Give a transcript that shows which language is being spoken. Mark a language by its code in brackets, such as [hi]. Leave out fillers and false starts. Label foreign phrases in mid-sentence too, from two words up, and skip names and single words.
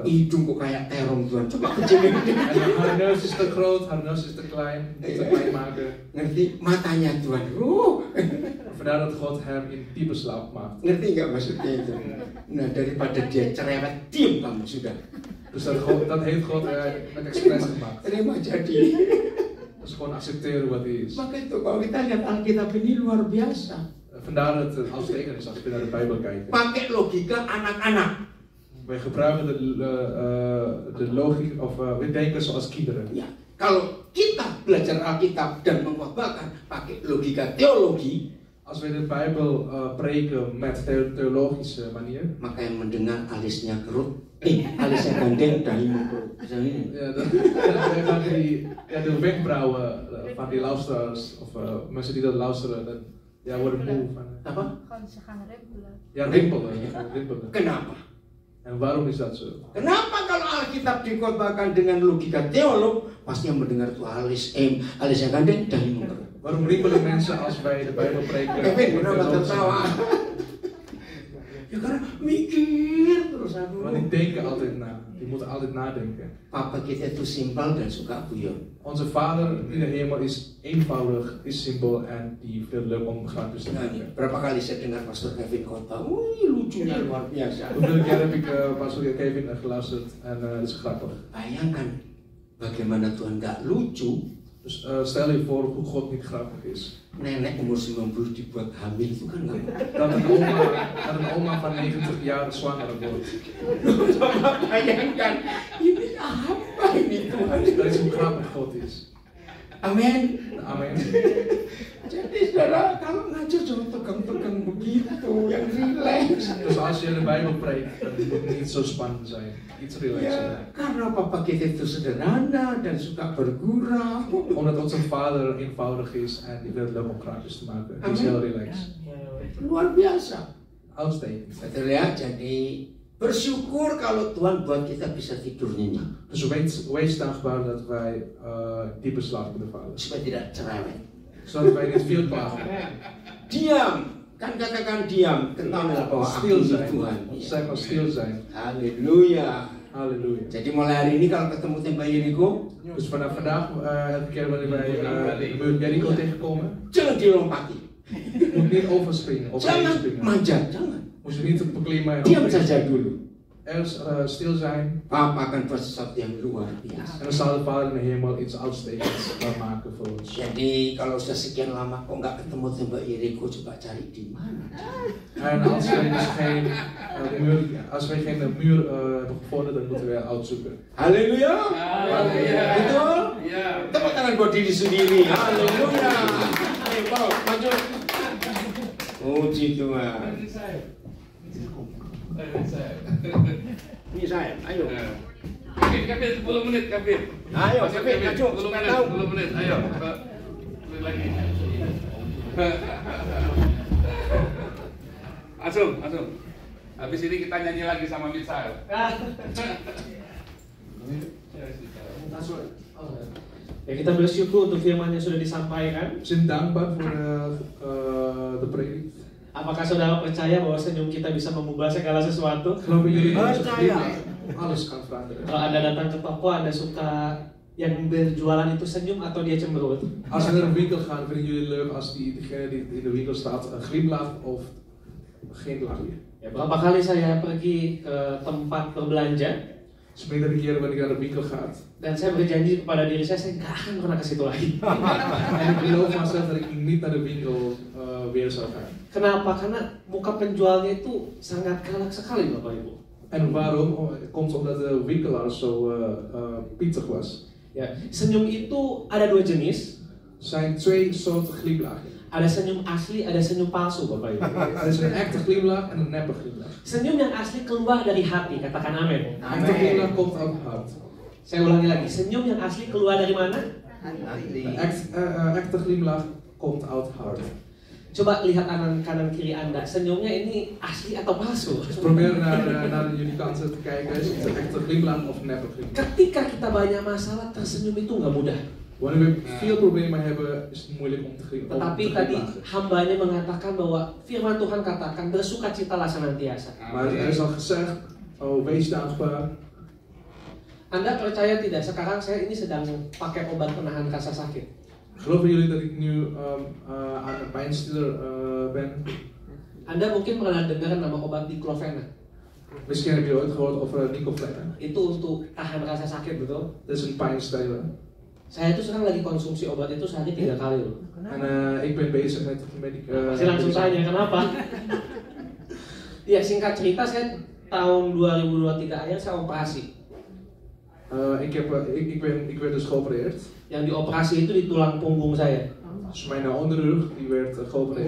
[id] Hidung kok kayak terong Tuhan. Coba kecilin. [nl] En haar neus is te groot, haar neus is te klein maken. [id] Ngerti? Matanya Tuhan. [nl] Vandaar dat God hem in diepe slaap maakt. [id] Ngerti nggak maksudnya itu? Nah daripada dia cerewet, diam kamu sudah. [nl] Dus dat heeft God met expres gemaakt. [id] Terima jadi. [nl] Dus gewoon accepteren wat hij is. [id] Maka itu kalau kita lihat Alkitab ini luar biasa. [nl] Vandaar dat het als teken is als we naar de Bijbel kijken. [id] Pakai logika anak-anak. [nl] Wij gebruiken de logica of we denken zoals kinderen. [id] Ya, kalau kita belajar Alkitab dan mengkhotbahkan pakai logika teologi, [nl] als we de Bijbel preken met theologische manier, [id] maka yang mendengar alisnya kerut, alisnya gandeng, dahimu kerut. [nl] Ja, de wenkbrauwen van die luisteraars of mensen die dat luisteren, dan worden moe van. [id] Apa? [nl] Ze gaan rimpelen. Ja, rimpelen. [id] Kenapa? [nl] En waarom is dat zo? [id] Kenapa kalau Alkitab dikhotbahkan dengan logika teolog, pasti yang mendengar itu alisnya gandeng, dahimu kerut. [nl] Waarom rimpelen mensen als wij de Bijbel preken? [id] Kenapa tertawa? Ya karena mikir terus aku. [nl] Want die denken altijd na. Die moeten altijd nadenken. [id] Papa kita itu simpel dan suka guyon. [nl] Onze Vader in de hemel is eenvoudig, is simpel en die veel leuk om grapjes te maken. [id] Berapa kali saya dengar Pastor Kevin khotbah, lucunya luar biasa. [nl] Hoeveel keer heb ik Pastor Kevin geluisterd en dat is grappig. [id] Bayangkan bagaimana Tuhan gak lucu. [nl] Dus stel je voor hoe God niet grappig is. [id] Nenek umur 90 dibuat hamil itu kan gak [nl] Dat een oma van 90 jaar zwanger wordt. [id] Bayangkan, ini apa ini Tuhan? [nl] Dat is hoe grappig God is. [id] Amin. [nl] Amen. [id] Jadi saudara, kalau ngajar jangan tegang-tegang begitu, yang relax. [nl] Dus als je de Bijbel preekt, dan moet het niet zo spannend zijn. Iets relaxer. [id] Ya, karena Papa kita itu sederhana dan suka bergurau. [nl] Omdat onze Vader eenvoudig is en die wil leuk om grapjes te maken. Die is heel relaxed. [id] Luar biasa. [nl] Uitstekend. [id] Betul ya, jadi bersyukur kalau Tuhan buat kita bisa tidur nyenyak. [nl] Dus wees dankbaar dat wij diepe slaap kunnen vallen. [id] Supaya tidak cerewet. [nl] Zodat wij niet veel klagen. [id] Diam, kan katakan diam, ketahuilah bahwa [nl] Stil [id] aku [nl] zijn. [id] Tuhan. [nl] Zeg maar stil zijn. [id] Haleluya. [nl] Halleluja. [id] Jadi mulai hari ini kalau ketemu tembak Jericho, [nl] Dus vanaf vandaag, elke keer wanneer wij de muur Jericho tegenkomen, [id] jangan dilompati, [nl] moet niet overspringen of [id] jangan [nl] springen. [id] manjat, jangan. [nl] Moet je niet beklimmen en [id] Diam [nl] opspringen. [id] saja dulu. [nl] Ergens stil zijn. [id] Papa akan buat sesuatu yang luar biasa. [nl] En dan zal de Vader in de hemel iets uitstekends maken voor ons. [id] Jadi kalau sudah sekian lama kok nggak ketemu tembak Jericho, coba cari di mana. [nl] En als we dus geen muur hebben gevonden, dan moeten we uitzoeken. [id] Haleluya. Haleluya. Betul? Ya. Tepuk tangan buat diri sendiri. Haleluya. Ayo, Paul, maju. Puji Tuhan. Ini saya, ayo. Kevin, 10 menit Kevin. Ayo, Masuk, Kevin, maju. 10 menit, Tahu. 10 menit, ayo. Menit lagi. Asum. Habis ini kita nyanyi lagi sama Misael. Ya, kita bersyukur untuk firman yang sudah disampaikan. [nl] We zijn dankbaar voor de predik. [id] Apakah saudara percaya bahwa senyum kita bisa mengubah segala sesuatu? [nl] Geloven jullie dat [id] Percaya. [nl] alles kan veranderen? [id] Kalau Anda datang ke toko, Anda suka yang berjualan itu senyum atau dia cemberut? [nl] Als we naar een winkel gaan, vinden jullie het leuk als diegene die in de winkel staat glimlacht of geen lachje? [id] Ya, berapa kali saya pergi ke tempat berbelanja [nl] Meerdere keren wanneer ik naar de winkel ga. [id] dan saya berjanji kepada diri saya nggak akan pernah ke situ lagi. [nl] En ik beloof mezelf dat ik niet naar de winkel weer zou gaan. [id] Kenapa? Karena muka penjualnya itu sangat galak sekali, Bapak Ibu. [nl] En waarom? Komt omdat de winkelaar zo pietig was. [id] Ya, senyum itu ada dua jenis. [nl] Er zijn twee soorten glimlachen. [id] Ada senyum asli, ada senyum palsu, Bapak Ibu. [nl] Er is een echte glimlach en een neppe glimlach. [id] Senyum yang asli keluar dari hati, katakan amin. [nl] Een echte glimlach komt uit het hart. [id] Saya ulangi lagi, senyum yang asli keluar dari mana? [nl] Een echte glimlach komt uit het hart. [id] Coba lihat kanan kiri Anda, senyumnya ini asli atau palsu? [nl] Dus probeer naar jullie kanten te kijken. Is het echt een glimlach of een neppe glimlach? [id] Ketika kita banyak masalah, tersenyum itu nggak mudah. [nl] Wanneer we veel problemen hebben, is het moeilijk om te glimlachen. [id] Tetapi tadi hambanya mengatakan bahwa firman Tuhan katakan bersukacitalah senantiasa. [nl] Maar er is al gezegd, oh wees dankbaar. [id] Anda percaya tidak? Sekarang saya ini sedang pakai obat penahan rasa sakit. [nl] Geloven jullie dat ik nu aan een pijnstiller ben? [id] Anda mungkin pernah dengar nama obat diclofenac. [nl] Misschien heb je ooit gehoord over diclofenac. [id] Itu untuk tahan rasa sakit, betul? [nl] Dat is een pijnstiller. [id] Saya itu sekarang lagi konsumsi obat itu sehari 3 kali loh. [nl] En ik ben bezig met [id] Masih langsung tanya kenapa? Ya singkat cerita, saya tahun 2023 akhir saya operasi. [nl] Ik werd dus geopereerd. [id] Yang dioperasi itu di tulang punggung saya. [nl] Dus mijn onderrug die werd geopereerd.